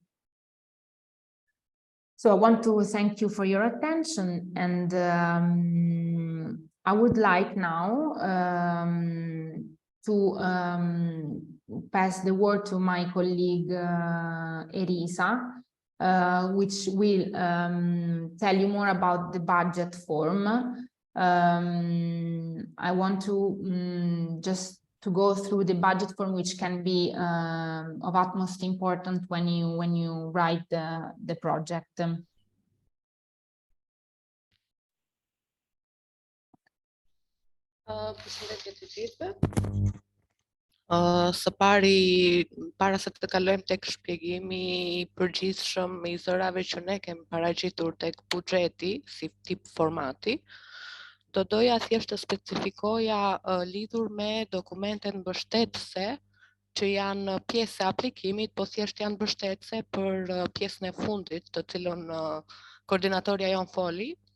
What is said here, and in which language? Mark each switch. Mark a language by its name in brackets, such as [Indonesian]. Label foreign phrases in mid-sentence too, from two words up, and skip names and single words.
[English] So I want to thank you for your attention, and I would like now to pass the word to my colleague Elisa, which will tell you more about the budget form. I want to just to go through the budget form, which can be of utmost importance when you write the project. [Albanian] Përshëndetje të gjithëve. Së pari, para se të kalojmë tek shpjegimi I përgjithshëm I zërave që ne kemi paraqitur tek buxheti si tip formati, do doja thjesht të specifikoja lidhur me dokumentet mbështetëse që janë pjesë e aplikimit, po thjesht janë mbështetëse për pjesën e fundit, të cilën koordinatorja jon foli.